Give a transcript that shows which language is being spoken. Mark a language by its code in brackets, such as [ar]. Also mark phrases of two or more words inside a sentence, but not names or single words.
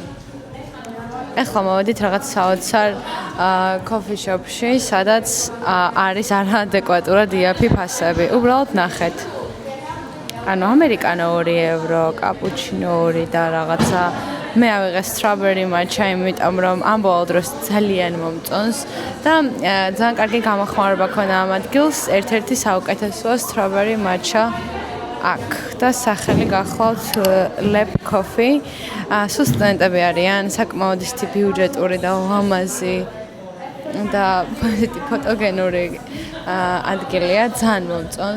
[ka] ეხლა მოვედით რაღაც საოცარ [en] coffee shop- [ka] ში, სადაც არის არაადეკვატურად იაფი ფასები. უბრალოდ ნახეთ. ანუ ამერიკანო 2 ევრო, კაპუჩინო 2 და რაღაცა მე ავიღე [en] strawberry matcha, [ka] იმიტომ რომ ამბოლ დროს ძალიან მომწონს და ძალიან კარგი გამოხმაურება ქონა ამ ადგილს. ერთ-ერთი საუკეთესოა [en] strawberry matcha [ka] აქ და სახელი გახლავთ Lab Coffee. სულ სტუდენტები არიან, საკმაოდ ისეთი ბიუჯეტური და ლამაზი და ფოტოგენური ადგილია, ძალიან მომწონს.